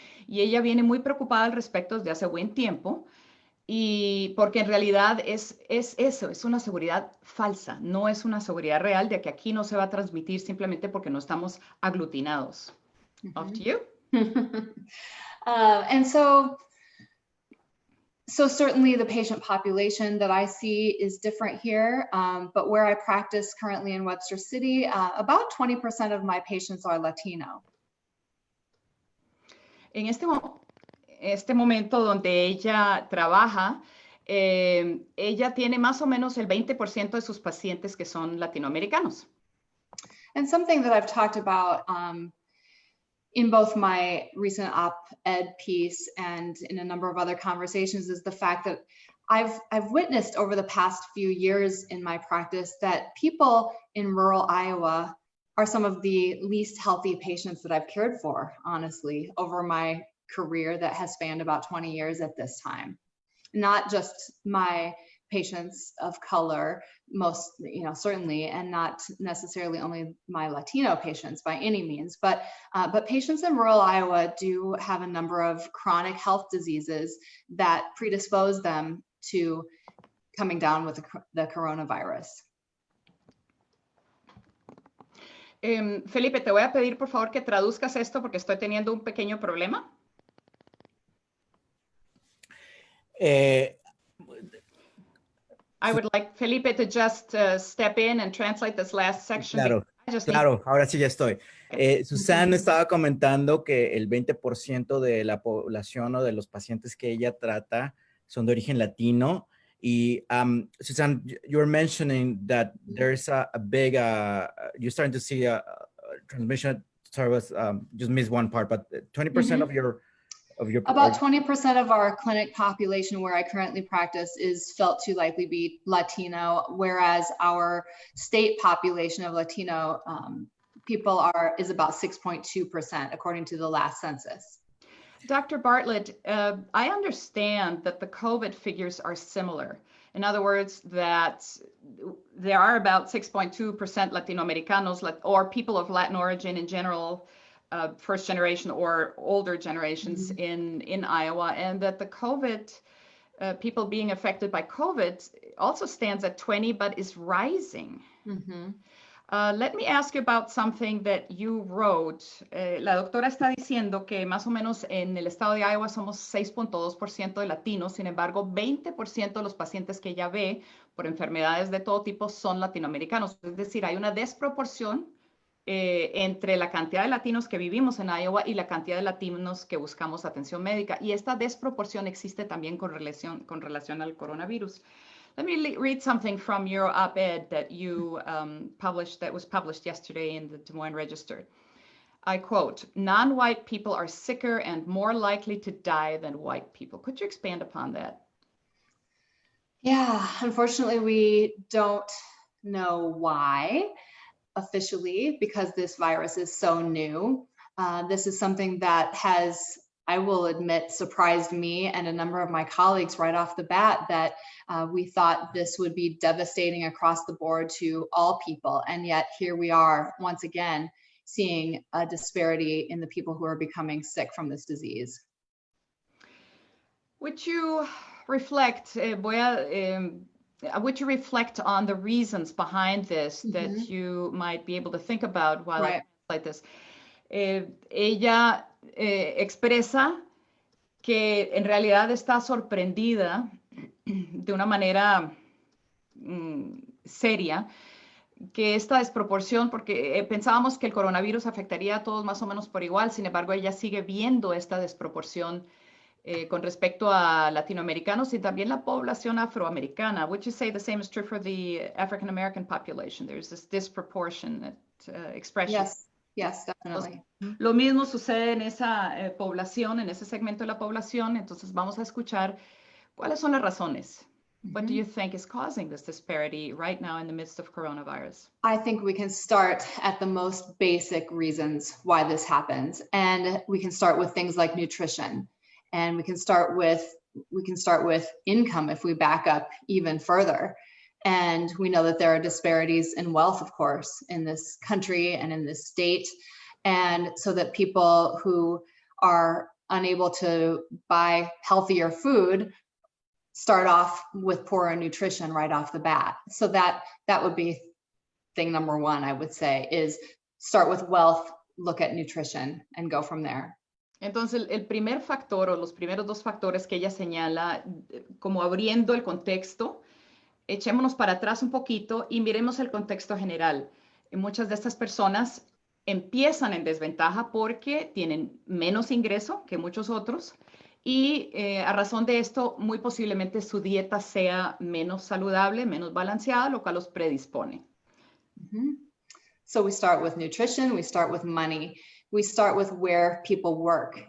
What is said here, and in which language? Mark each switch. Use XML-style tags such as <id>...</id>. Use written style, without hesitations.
<es>Y ella viene muy preocupada al respecto desde hace buen tiempo, y porque en realidad es eso, es una seguridad falsa, no es una seguridad real de que aquí no se va a transmitir simplemente porque no estamos aglutinados.</es> <en>Off to you. And so certainly the patient population that I see is different here, but where I practice currently in Webster City, about 20% of my patients are Latino.</en> <es>En este momento donde ella trabaja, ella tiene más o menos el 20% de sus pacientes que son latinoamericanos.</es> <en>And something that I've talked about in both my recent op-ed piece and in a number of other conversations is the fact that I've witnessed over the past few years in my practice that people in rural Iowa are some of the least healthy patients that I've cared for, honestly, over my career that has spanned about 20 years at this time. Not just my patients of color, most, certainly, and not necessarily only my Latino patients by any means, but patients in rural Iowa do have a number of chronic health diseases that predispose them to coming down with the coronavirus.</en> <es>Felipe, te voy a pedir por favor que traduzcas esto porque estoy teniendo un pequeño problema.</es> <en>I would like Felipe to just step in and translate this last section.</en> <es>Claro, ahora sí ya estoy. Suzanne estaba comentando que el 20% de la población o de los pacientes que ella trata son de origen latino.</es> <en>Y Suzanne, you were mentioning that there's a big, you're starting to see a transmission. Sorry, just missed one part, but 20% of your about 20% of our clinic population where I currently practice is felt to likely be Latino, whereas our state population of Latino people is about 6.2% according to the last census. Dr. Bartlett, I understand that the COVID figures are similar. In other words, that there are about 6.2% Latino-Americanos or people of Latin origin in general, first generation or older generations in Iowa, and that the COVID, people being affected by COVID also stands at 20, but is rising. Let me ask you about something that you wrote.</en> <es>La doctora está diciendo que más o menos en el estado de Iowa somos 6.2% de latinos, sin embargo, 20% de los pacientes que ella ve por enfermedades de todo tipo son latinoamericanos. Es decir, hay una desproporción entre la cantidad de latinos que vivimos en Iowa y la cantidad de latinos que buscamos atención médica. Y esta desproporción existe también con relación al coronavirus.</es> <en>Let me read something from your op-ed that you published, that was published yesterday in the Des Moines Register. I quote, "Non-white people are sicker and more likely to die than white people." Could you expand upon that? Yeah, unfortunately, we don't know why officially because this virus is so new. This is something that has, I will admit, surprised me and a number of my colleagues right off the bat, that we thought this would be devastating across the board to all people. And yet here we are once again seeing a disparity in the people who are becoming sick from this disease. Would you reflect, would you reflect on the reasons behind this that you might be able to think about while I translate this?</en> <es>Ella expresa que en realidad está sorprendida de una manera seria que esta desproporción, porque pensábamos que el coronavirus afectaría a todos más o menos por igual, sin embargo ella sigue viendo esta desproporción con respecto a latinoamericanos y también la población afroamericana.</es> <en>Would you say the same is true for the African American population? There's this disproportionate expression. Yes, definitely.</en> <es>Lo mismo sucede en esa población, en ese segmento de la población. Entonces vamos a escuchar cuáles son las razones.</es> <en>What do you think is causing this disparity right now in the midst of coronavirus? I think we can start at the most basic reasons why this happens. And we can start with things like nutrition. And we can start with income if we back up even further. And we know that there are disparities in wealth, of course, in this country and in this state. And so that people who are unable to buy healthier food start off with poorer nutrition right off the bat. So that would be thing number one, I would say, is start with wealth, look at nutrition, and go from there.</en> <es>Entonces, el primer factor o los primeros dos factores que ella señala, como abriendo el contexto, echémonos para atrás un poquito y miremos el contexto general. Muchas de estas personas empiezan en desventaja porque tienen menos ingreso que muchos otros y a razón de esto, muy posiblemente su dieta sea menos saludable, menos balanceada, lo cual los predispone.</es> <en>So we start with nutrition, we start with money. we start with where people work.</en>